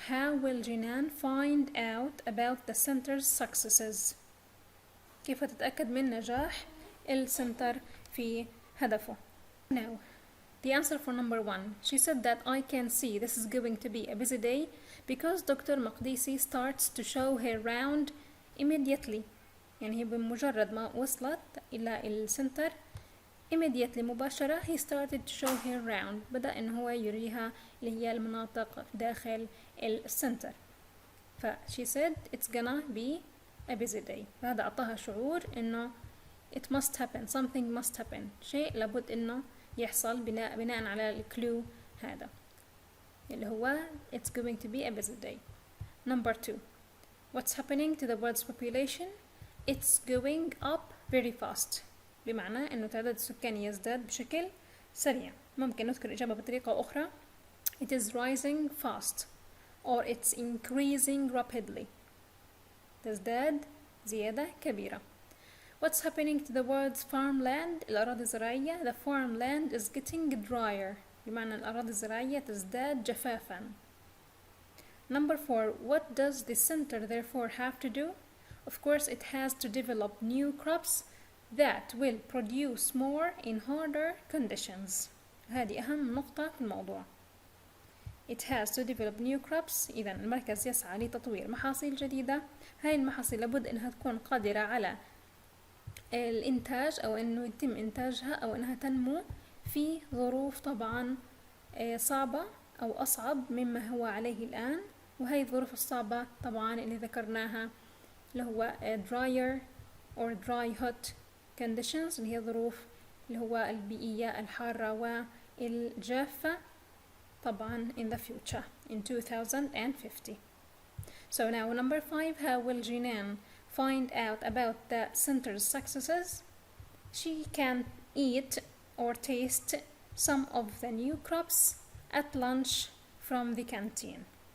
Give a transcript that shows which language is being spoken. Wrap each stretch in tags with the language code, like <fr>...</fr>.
<en>How will Jinan find out about the center's successes?</en> <ar>كيف تتأكد من نجاح السنتر في هدفه؟</ar> <en>Now, the answer for number 1. She said that I can see this is going to be a busy day because Dr. Maqdisi starts to show her round immediately.</en> <ar>يعني هي بمجرد ما وصلت إلى السنتر immediately مباشرة</ar> <en>he started to show her round.</en> <ar>بدأ إنه هو يريها اللي هي المناطق داخل السنتر.</ar> <en>ف she said it's gonna be a busy day.</en> <ar>فهذا أعطاها شعور إنه</ar> <en>it must happen, something must happen.</en> <ar>شيء لابد إنه يحصل بناء على الكلو هذا اللي هو</ar> <en>it's going to be a busy day. Number 2. What's happening to the world's population? It's going up very fast.</en> <ar>بمعنى إنه تعداد السكاني يزداد بشكل سريع. ممكن نذكر الإجابة بطريقة أخرى.</ar> <en>It is rising fast or it's increasing rapidly.</en> <ar>تزداد زيادة كبيرة.</ar> <en>What's happening to the world's farmland?</en> <ar>الأراضي الزراعية.</ar> <en>The farmland is getting drier.</en> <ar>بمعنى الأراضي الزراعية تزداد جفافا.</ar> <en>Number 4. What does the center therefore have to do? Of course it has to develop new crops that will produce more in harder conditions.</en> <ar>هذه أهم نقطة في الموضوع.</ar> <en>It has to develop new crops.</en> <ar>إذا المركز يسعى لتطوير محاصيل جديدة. هاي المحاصيل لابد أنها تكون قادرة على الإنتاج أو أنه يتم إنتاجها أو أنها تنمو في ظروف طبعا صعبة أو أصعب مما هو عليه الآن. وهي الظروف الصعبة طبعا اللي ذكرناها اللي هو</ar> <en>drier or dry hot conditions</en> <ar>اللي هي ظروف اللي هو البيئية الحارة والجافة طبعا</ar> <en>in the future in 2050. So now number 5. How will Jinan find out about the center's successes? She can eat or taste some of the new crops at lunch from the canteen.</en>